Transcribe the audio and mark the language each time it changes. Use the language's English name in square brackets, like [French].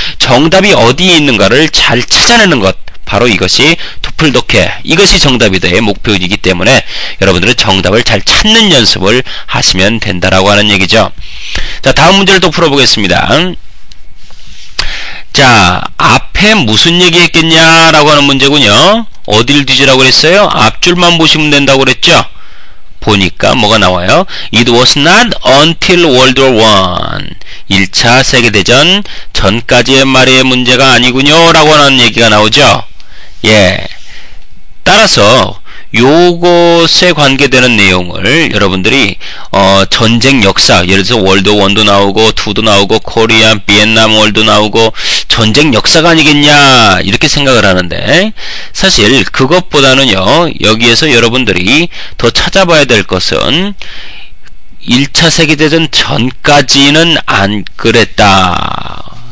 [Korean] 정답이 어디에 있는가를 잘 찾아내는 것, 바로 이것이 토플 독해, 이것이 정답이다의 목표이기 때문에 여러분들은 정답을 잘 찾는 연습을 하시면 된다라고 하는 얘기죠. 자, 다음 문제를 또 풀어보겠습니다. 자, 앞에 무슨 얘기 했겠냐라고 하는 문제군요. 어디를 뒤지라고 그랬어요? 앞줄만 보시면 된다고 그랬죠? 보니까 뭐가 나와요? [English] It was not until World War I. [Korean] 1차 세계대전 전까지의 말의 문제가 아니군요. 라고 하는 얘기가 나오죠. 예. 따라서 요것에 관계되는 내용을 여러분들이 전쟁 역사, 예를 들어서 월드 1도 나오고 2도 나오고 코리아, 비엔남 월도 나오고 전쟁 역사가 아니겠냐 이렇게 생각을 하는데, 사실 그것보다는요, 여기에서 여러분들이 더 찾아봐야 될 것은 1차 세계대전 전까지는 안 그랬다.